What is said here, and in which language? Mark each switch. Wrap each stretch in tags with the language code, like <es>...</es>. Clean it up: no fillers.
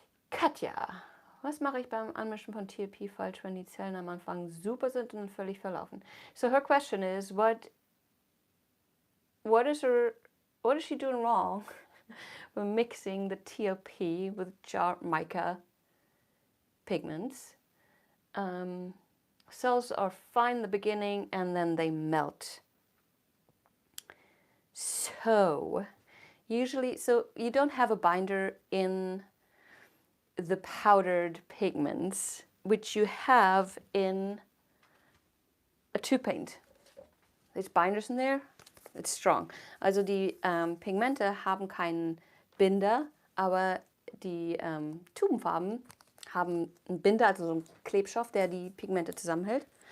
<de>Katja, was mache ich beim Anmischen von TLP falsch, wenn die Zellen am Anfang super sind und völlig verlaufen?</de> <en>So her question is, what is she doing wrong when mixing the TLP with jar mica pigments? Cells are fine in the beginning and then they melt. So usually, so you don't have a binder in the powdered pigments, which you have in a tube paint. There's binders in there. It's strong.</en> <de>Also die Pigmente haben keinen Binder, aber die Tubenfarben haben einen Binder, also so einen Klebstoff, der die Pigmente zusammenhält.</de>